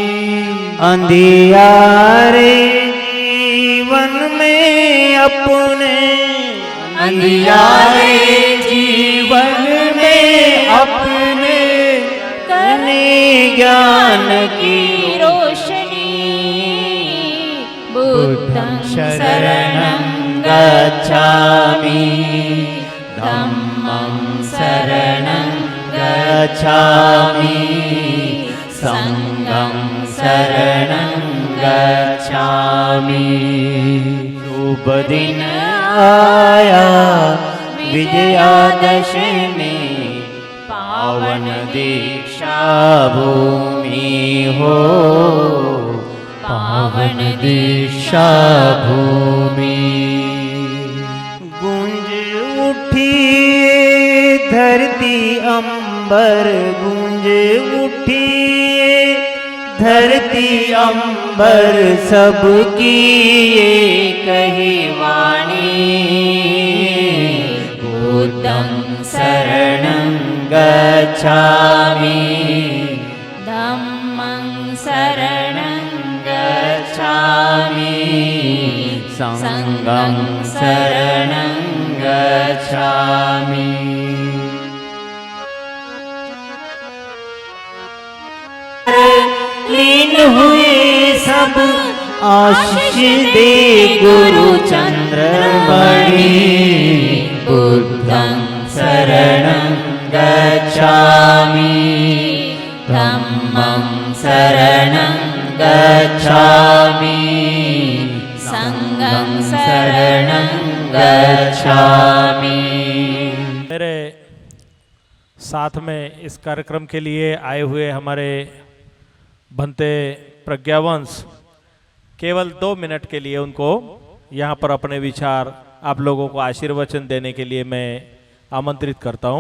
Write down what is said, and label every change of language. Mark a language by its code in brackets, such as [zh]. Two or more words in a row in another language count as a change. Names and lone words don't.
[hi] अंधियारे जीवन में अपने, अंधियारे जीवन में अपने करने ज्ञान की रोशनी, [pi] बुद्धं शरणं गच्छामि धम्मं शरणं गच्छामि संघं शरणं गच्छामि। [hi] शुभ दिन आया विजयादशमी, पावन दीक्षा भूमि हो, पावन दीक्षा भूमि। गूंज उठी धरती अंबर, गूंज उठी धरती अंबर, सबकी एक ही वाणी, [pi] बुद्धं शरणं गच्छामि धम्मं शरणं गच्छामि संघं शरणं गच्छामि। [hi] लीन हुए सब आशीष दे गुरु चंद्रमणि, [pi] बुद्धं शरणं गच्छामि धम्मं शरणं गच्छामि संघं शरणं गच्छामि। [hi] मेरे साथ में इस कार्यक्रम के लिए आए हुए हमारे भंते प्रज्ञावंश, केवल 2 मिनट के लिए उनको यहाँ पर अपने विचार आप लोगों को आशीर्वचन देने के लिए मैं आमंत्रित करता हूँ।